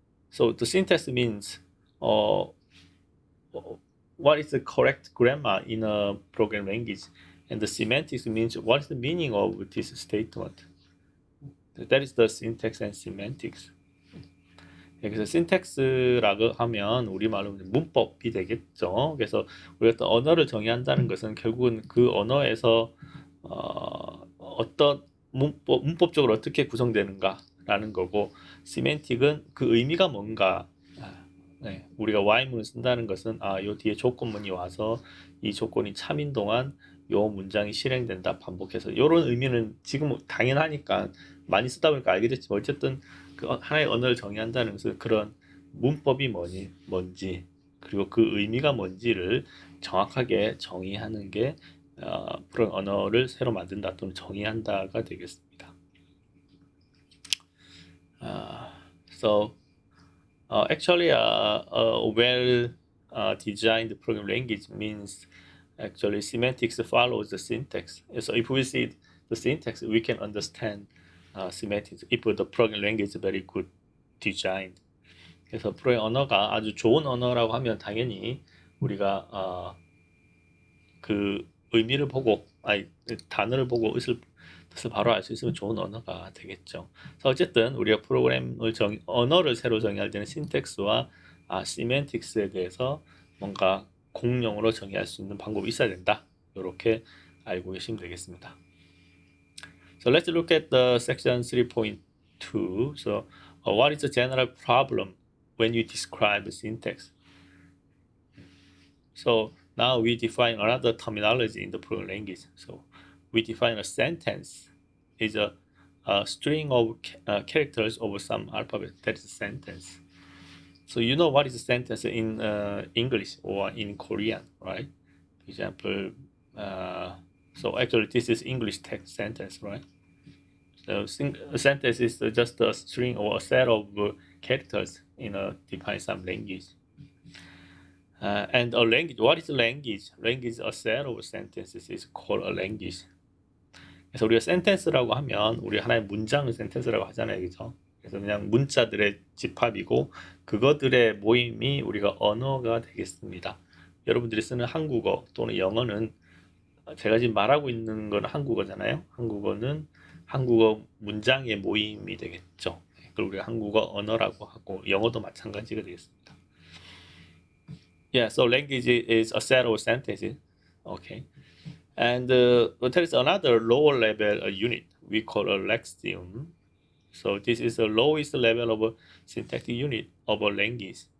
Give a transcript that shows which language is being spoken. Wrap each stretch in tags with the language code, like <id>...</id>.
<en>So the syntax means what is the correct grammar in a program language, and the semantics means what is the meaning of this statement. That is the syntax and semantics.</en> <ko>그래서 syntax라고 하면 우리말로 문법이 되겠죠. 그래서 우리가 어떤 언어를 정의한다는 것은 결국은 그 언어에서 어떤 문법적으로 어떻게 구성되는가라는 거고, semantic은 그 의미가 뭔가. 네, 우리가 Y문을 쓴다는 것은 요 뒤에 조건문이 와서 이 조건이 참인 동안 요 문장이 실행된다 반복해서 이런 의미는 지금 당연하니까 많이 쓰다 보니까 알게 됐지만 어쨌든 그 하나의 언어를 정의한다는 것은 그런 문법이 뭔지 그리고 그 의미가 뭔지를 정확하게 정의하는 게 그런 언어를 새로 만든다 또는 정의한다가 되겠습니다.</ko> <en>So actually, a well designed program language means actually semantics follows the syntax. So if we see the syntax, we can understand semantics. If the program language is very good designed.</en> <ko>그래서 프로의 언어가 아주 좋은 언어라고 하면 당연히 우리가 그 의미를 보고, 단어를 보고 뜻을 바로 알 수 있으면 좋은 언어가 되겠죠. 그래서 어쨌든 우리가 언어를 새로 정의할 때는 신텍스와 시멘틱스에 대해서 뭔가 공용으로 정의할 수 있는 방법이 있어야 된다. 이렇게 알고 계시면 되겠습니다.</ko> <en>So let's look at the section 3.2. So what is the general problem when you describe syntax? So now we define another terminology in the program language. So we define a sentence is a string of characters over some alphabet. That is a sentence. So you know what is a sentence in English or in Korean, right? For example, so actually this is English text sentence, right? a sentence is just a string or a set of characters in a defined some language. And a language, what is language? Language is a set of sentences is called a language.</en> <ko>그래서 우리가 센텐스라고 하면 우리 하나의 문장을 센텐스라고 하잖아요, 그죠? 그래서 그냥 문자들의 집합이고 그것들의 모임이 우리가 언어가 되겠습니다. 여러분들이 쓰는 한국어 또는 영어는 제가 지금 말하고 있는 건 한국어잖아요. 한국어는 한국어 문장의 모임이 되겠죠. 그걸 우리가 한국어 언어라고 하고 영어도 마찬가지가 되겠습니다.</ko> <en>Yeah, so language is a set of sentences. Okay. And there is another lower level unit we call a lexium. So this is the lowest level of a syntactic unit of a language.</en>